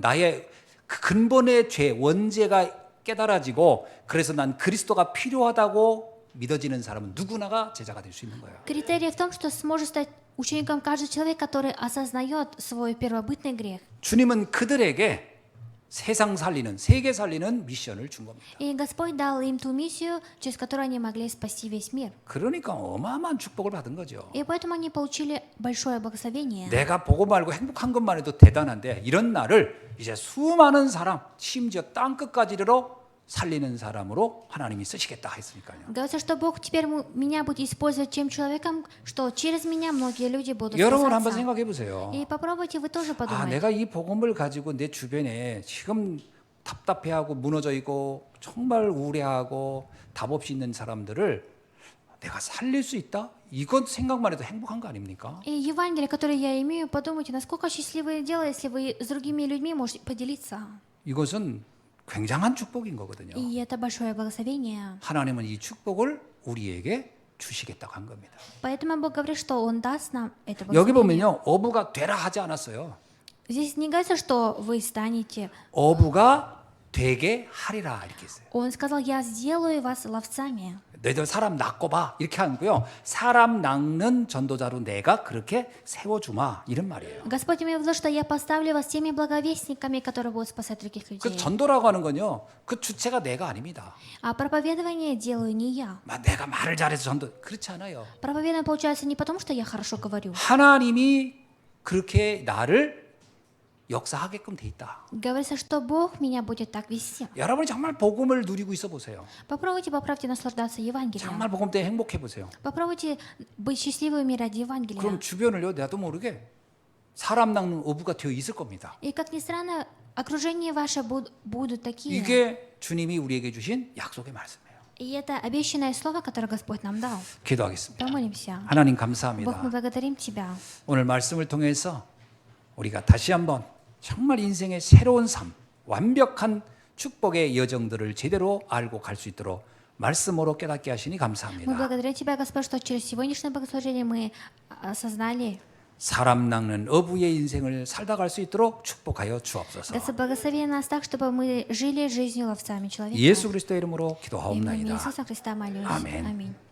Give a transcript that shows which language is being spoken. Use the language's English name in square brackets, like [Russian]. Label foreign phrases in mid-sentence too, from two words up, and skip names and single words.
[Korean] 나의 그 근본의 죄, 원죄가 깨달아지고 그래서 난 그리스도가 필요하다고 믿어지는 사람은 누구나가 제자가 될 수 있는 거예요. [Russian] Критерий в том, что сможет стать учеником каждый человек, который осознает свой первобытный грех. [Korean] 주님은 그들에게 세상 살리는, 세계 살리는 미션을 준 겁니다. [Russian] И Господь дал им ту миссию, через которую они могли спасти весь мир. [Korean] 그러니까 어마어마한 축복을 받은 거죠. [Russian] И поэтому они получили большое благословение. [Korean] 내가 복음 알고 행복한 것만 해도 대단한데 이런 나를 이제 수많은 사람, 심지어 땅 끝까지 이르러 살리는 사람으로 하나님이 쓰시겠다 했으니까요. [Russian] Говорится, что Бог теперь меня будет использовать тем человеком, что через меня многие люди будут [Korean] 여러분 한번 [Russian] спасаться. [Korean] 생각해 보세요. [Russian] И попробуйте вы тоже 아, подумать. [Korean] 내가 이 복음을 가지고 내 주변에 지금 답답해하고 무너져 있고 정말 우울해하고 답 없이 있는 사람들을 내가 살릴 수 있다? 이건 생각만 해도 행복한 거 아닙니까? [Russian] И Евангелие, которое я имею, подумайте, насколько счастливое дело, если вы с другими людьми можете поделиться. [Korean] 이것은 굉장한 축복인 거거든요. [Russian] И это большое благословение. [Korean] 하나님은 이 축복을 우리에게 주시겠다고 한 겁니다. [Russian] Поэтому Бог говорит, что Он даст нам это [Korean] 여기 [Russian] благословение. [Korean] 보면요, 어부가 되라 하지 않았어요. [Russian] Здесь не говорится, что вы станете. [Korean] 어부가 되게 하리라 이렇게 했어요. [Russian] Он сказал, я сделаю вас ловцами. [Korean] 너희들 사람 낚고 봐 이렇게 하고요. 사람 낚는 전도자로 내가 그렇게 세워주마 이런 말이에요. [Russian] Господь имел в виду, что я поставлю вас теми благовестниками, которые будут спасать других [Korean] 그 [Russian] людей. [Korean] 전도라고 하는 건요, 그 주체가 내가 아닙니다. [Russian] А проповедование делаю не я. [Korean] 내가 말을 잘해서 전도 그렇지 않아요. [Russian] Проповедование получается не потому, что я хорошо говорю. [Korean] 하나님이 그렇게 나를 역사하게끔 돼 있다. [Russian] Говорится, что Бог меня будет так вести. [Korean] 여러분이 정말 복음을 누리고 있어 보세요. [Russian] Попробуйте наслаждаться Евангелием. [Korean] 정말 복음 때문에 행복해 보세요. [Russian] Попробуйте быть счастливыми ради [Korean] 그럼 [Russian] Евангелия. [Korean] 주변을요, 나도 모르게 사람 낚는 어부가 되어 있을 겁니다. [Russian] И как ни странно, окружение ваше будут такие. [Korean] 이게 주님이 우리에게 주신 약속의 말씀이에요. [Russian] И это обещанное слово, которое Господь нам дал. [Korean] 기도하겠습니다. [Russian] Помолимся. [Korean] 하나님 [Russian] Бог, [Korean] 감사합니다. [Russian] мы благодарим Тебя. [Korean] 오늘 말씀을 통해서 우리가 다시 한번 정말 인생의 새로운 삶, 완벽한 축복의 여정들을 제대로 알고 갈 수 있도록 말씀으로 깨닫게 하시니 [Russian] Мы [Korean] 감사합니다. [Russian] благодарим Тебя, Господь, что через сегодняшнее богослужение мы осознали. [Korean] 사람 낚는 어부의 인생을 살다 갈 수 있도록 축복하여 주옵소서. [Russian] Господь, благослови нас так, чтобы мы жили жизнью ловцами человека. [Korean] 예수 그리스도의 이름으로 [Russian] Именем [Korean] 기도하옵나이다. [Russian] Иисуса Христа молюсь. Аминь. Аминь.